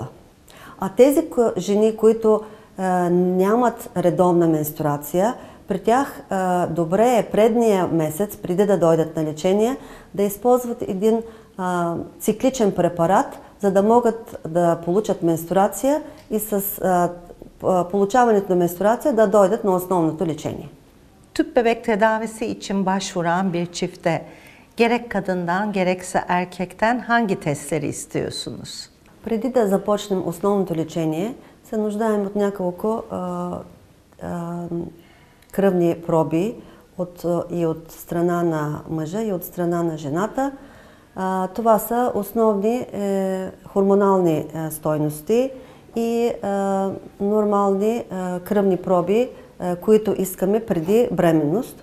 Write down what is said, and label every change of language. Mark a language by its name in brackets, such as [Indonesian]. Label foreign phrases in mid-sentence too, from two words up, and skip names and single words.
[Bulgarian] А тези жени, които нямат редовна менструация, при тях добре е предния месец, преди да дойдат на лечение, да използват един цикличен препарат, за да могат да получат менструация и с получаването на менструация да dойдат на основното лечение. [Turkish] Tüp bebek tedavisi için başvuran bir çifte gerek kadından gerekse erkekten hangi testleri istiyorsunuz? [Bulgarian] Преди да започнем основното лечение, се нуждаем от няколко кръвни проби и от страна на мъжа и от страна на жената. Това са основни хормонални стойности и нормални кръвни проби, които искаме преди бременност.